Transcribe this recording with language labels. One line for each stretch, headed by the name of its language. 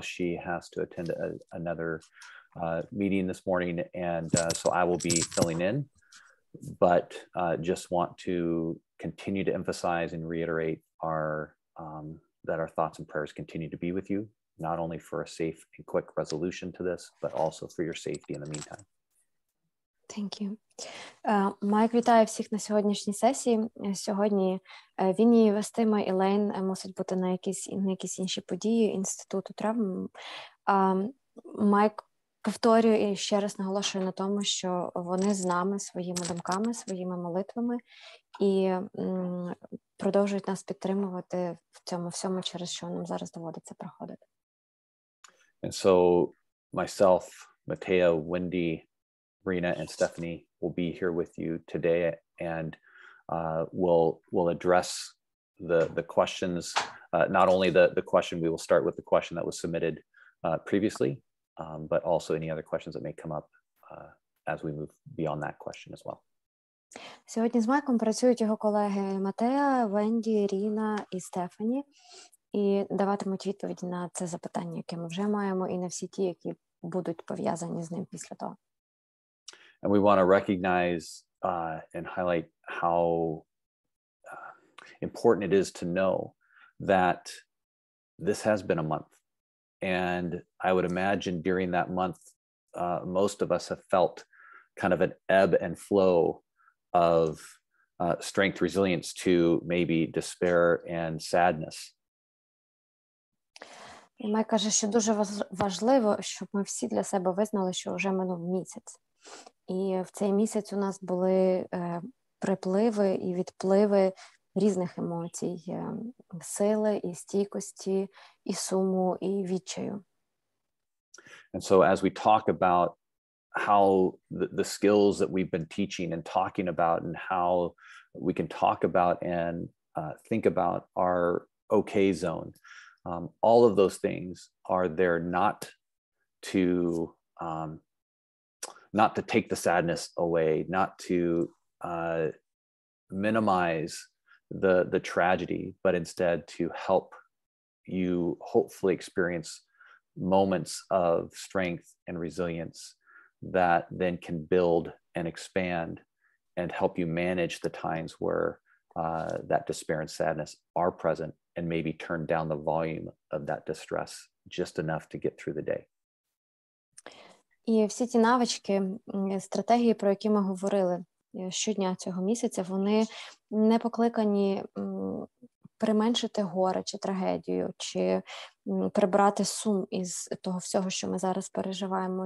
English: She has to attend another meeting this morning, and so I will be filling in. But just want to continue to emphasize and reiterate that our thoughts and prayers continue to be with you, not only for a safe and quick resolution to this, but also for your safety in the meantime. Thank you.
Ukrainian: Майк вітає всіх на сьогоднішній сесії. Сьогодні він її вестиме, Елейн мусить бути на якісь інші події Інституту травм. Майк повторює і ще раз наголошує на тому, що вони з нами своїми думками, своїми молитвами і продовжують нас підтримувати в цьому всьому, через що нам зараз доводиться проходити.
English: And so myself, Mateo, Wendy, Rena, and Stephanie will be here with you today, and we'll address the questions. Not only the question, we will start with the question that was submitted previously, but also any other questions that may come up as we move beyond that question as well.
Ukrainian: Сьогодні з Майком працюють його колеги Матеа, Венді, Ріна і Стефані, і даватимуть відповіді на це запитання, яке ми вже маємо, і на всі ті, які будуть пов'язані з ним після того.
English: And we want to recognize and highlight how important it is to know that this has been a month. And I would imagine during that month, most of us have felt kind of an ebb and flow of strength, resilience to maybe despair and sadness.
Ukrainian: І Май каже, що дуже важливо, щоб ми всі для себе визнали, що вже минув місяць. І в цей місяць у нас були припливи і відпливи різних емоцій, сили, і стійкості, і суму, і відчаю.
English: And so as we talk about how the skills that we've been teaching and talking about, and how we can talk about and think about our okay zone, all of those things are there not to take the sadness away, not to minimize the tragedy, but instead to help you hopefully experience moments of strength and resilience that then can build and expand and help you manage the times where that despair and sadness are present, and maybe turn down the volume of that distress just enough to get through the day.
Ukrainian: І всі ті навички, стратегії, про які ми говорили щодня цього місяця, вони не покликані применшити горе чи трагедію, чи прибрати сум із того всього, що ми зараз переживаємо.